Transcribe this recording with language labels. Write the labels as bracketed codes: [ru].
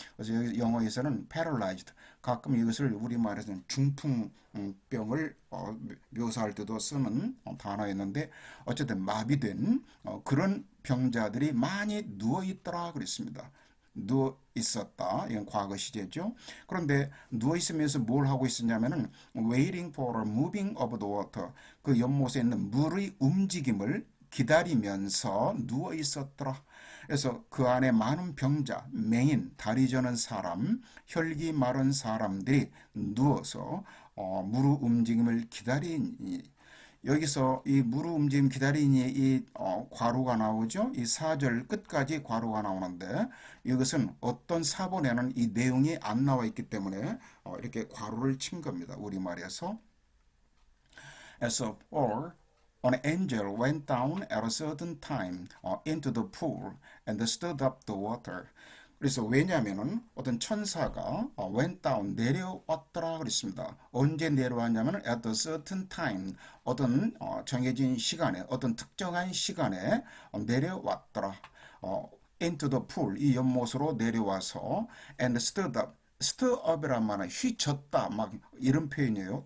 [ko] 그래서 영어에서는 paralyzed. 가끔 이것을 우리말에서는 중풍병을 묘사할 때도 쓰는 단어였는데 어쨌든 마비된 그런 병자들이 많이 누워 있더라 그랬습니다. 누워 있었다. 이건 과거 시제죠. 그런데 누워 있으면서 뭘 하고 있었냐면은 [en] waiting for a moving of the water. [ko] 그 연못에 있는 물의 움직임을 기다리면서 누워 있었더라. 그래서 그 안에 많은 병자, 맹인, 다리 저는 사람, 혈기 마른 사람들이 누워서 무릎 움직임을 기다리니 여기서 이 무릎 움직임 기다리니 이 괄호가 나오죠. 이 4절 끝까지 괄호가 나오는데 이것은 어떤 사본에는 이 내용이 안 나와 있기 때문에 이렇게 괄호를 친 겁니다. 우리말에서. [en] As for an angel went down at a certain time into the pool and stirred up the water. [ko] 그래서 왜냐하면은 어떤 천사가 [en] went down [ko] 내려왔더라 그랬습니다. 언제 내려왔냐면 [en] at a certain time [ko] 어떤 정해진 시간에 어떤 특정한 시간에 내려왔더라. [en] into the pool [ko] 이 연못으로 내려와서 [en] and stirred up stir up [ko] 이란 말은 휘젓다 막 이런 표현이에요.